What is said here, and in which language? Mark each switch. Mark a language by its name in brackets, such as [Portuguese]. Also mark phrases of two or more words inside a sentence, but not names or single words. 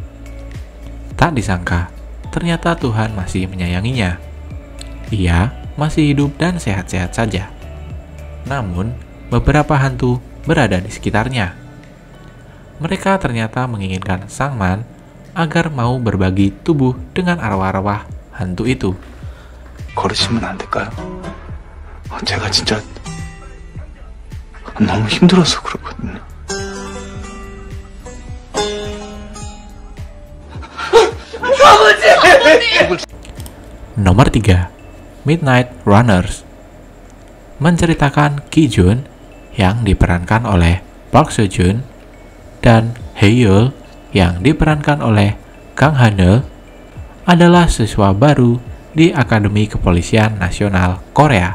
[Indonesian] Tak disangka, ternyata Tuhan masih menyayanginya. Ia masih hidup dan sehat-sehat saja. Namun, beberapa hantu berada di sekitarnya. Mereka ternyata menginginkan Sang-man agar mau berbagi tubuh dengan arwah-arwah hantu itu. [Korean] 걸으시면 안 될까요? 제가 진짜 너무 힘들어서 그렇거든요. [Indonesian] Nomor 3. Midnight Runners. Menceritakan Ki-jun yang diperankan oleh Park Seo-joon dan Hae-yeol yang diperankan oleh Kang Han-eul adalah siswa baru di Akademi Kepolisian Nasional Korea.